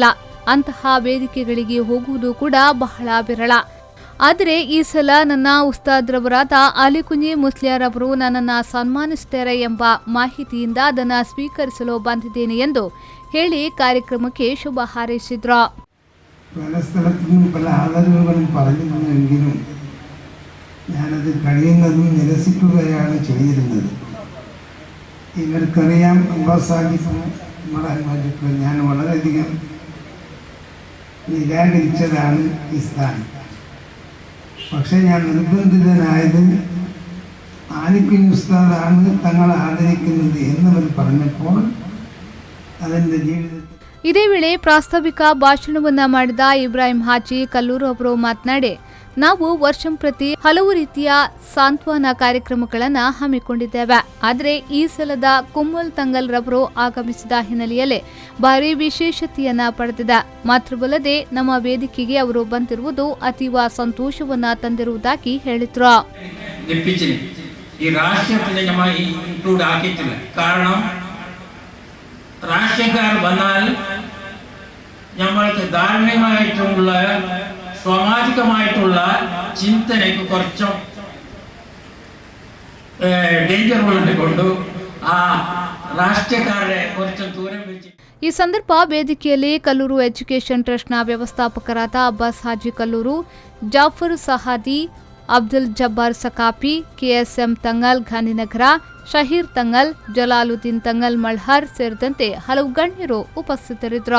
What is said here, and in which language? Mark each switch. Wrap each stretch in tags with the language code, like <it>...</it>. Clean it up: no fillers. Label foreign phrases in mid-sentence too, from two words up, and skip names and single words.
<kn>ಅಂತಹ ವೇದಿಕೆಗಳಿಗೆ ಹೋಗುವುದು ಕೂಡ ಬಹಳ ವಿರಳ. ಆದರೆ ಈ ಸಲ ನನ್ನ ಉಸ್ತಾದ್ರವರಾದ ಆಲಿಕುಂಜೆ ಮುಸ್ಲಿಯಾರ್ ಅವರು ನನ್ನನ್ನು ಸನ್ಮಾನಿಸುತ್ತಾರೆ ಎಂಬ ಮಾಹಿತಿಯಿಂದ ಅದನ್ನು ಸ್ವೀಕರಿಸಲು ಬಂದಿದ್ದೇನೆ ಎಂದು ಹೇಳಿ ಕಾರ್ಯಕ್ರಮಕ್ಕೆ ಶುಭ ಹಾರೈಸಿದ್ರು.</kn> <ml>പല സ്ഥലത്തുനിന്നും പല ആദരവുകളും പറഞ്ഞിരുന്നെങ്കിലും ഞാനത് കഴിയുന്നതും നിരസിക്കുകയാണ് ചെയ്തിരുന്നത്. ഇവർക്കറിയാം, അബ്ബാസാഹിബും മഹാന്മാർക്കും ഞാൻ വളരെയധികം നിരാകരിച്ചതാണ് ഈ സ്ഥാനം. പക്ഷേ ഞാൻ നിർബന്ധിതനായത് ആലിക്കുഞ്ഞ് ഉസ്താദാണ് തങ്ങളെ ആദരിക്കുന്നത് എന്നവർ പറഞ്ഞപ്പോൾ അതെൻ്റെ ജീവിതത്തിൽ.</ml> <kn>ಇದೇ ವೇಳೆ ಪ್ರಾಸ್ತಾವಿಕ ಭಾಷಣವನ್ನ ಮಾಡಿದ ಇಬ್ರಾಹಿಂ ಹಾಜಿ ಕಲ್ಲೂರು ಅವರು ಮಾತನಾಡಿ, ನಾವು ವರ್ಷಂಪ್ರತಿ ಹಲವು ರೀತಿಯ ಸಾಂತ್ವನ ಕಾರ್ಯಕ್ರಮಗಳನ್ನು ಹಮ್ಮಿಕೊಂಡಿದ್ದೇವೆ. ಆದರೆ ಈ ಸಲದ ಕುಮುಲ್ ತಂಗಲ್ ರವರು ಆಗಮಿಸಿದ ಹಿನ್ನೆಲೆಯಲ್ಲಿ ಭಾರಿ ವಿಶೇಷತೆಯನ್ನ ಪಡೆದಿದೆ. ಮಾತ್ರವಲ್ಲದೆ ನಮ್ಮ ವೇದಿಕೆಗೆ ಅವರು ಬಂದಿರುವುದು ಅತೀವ ಸಂತೋಷವನ್ನ ತಂದಿರುವುದಾಗಿ ಹೇಳಿದ್ರು.</kn> <ml>രാഷ്ട്രീയക്കാർ വന്നാൽ നമ്മൾക്ക് ധാർമ്മികമായിട്ടുള്ള സാമാജികമായിട്ടുള്ള ചിന്തനയ്ക്ക് കുറച്ചും ഡേഞ്ചർ ഉള്ളതുകൊണ്ട് ആ ರಾಷ್ಟ್ರೀಯಕಾರರೇ കുറച്ച് ದೂರ വെച്ച്.</ml> <kn>ಈ ಸಂದರ್ಭ ವೇದಿಕೆಯಲ್ಲಿ ಕಲ್ಲೂರು ಎಜುಕೇಷನ್ ಟ್ರಸ್ಟ್ನ ವ್ಯವಸ್ಥಾಪಕರಾದ ಅಬ್ಬಾಸ್ ಹಾಜಿ ಕಲ್ಲೂರು, ಜಾಫರ್ ಸಹಾದಿ, ಅಬ್ದುಲ್ ಜಬ್ಬಾರ್ ಸಕಾಪಿ, ಕೆಎಸ್ಎಂ ತಂಗಲ್ ಗಾಂಧಿನಗರ, ಶಹೀರ್ ತಂಗಲ್, ಜಲಾಲುದ್ದೀನ್ ತಂಗಲ್ ಮಲ್ಹಾರ್ ಸೇರಿದಂತೆ ಹಲವು ಗಣ್ಯರು ಉಪಸ್ಥಿತರಿದ್ದರು.</kn>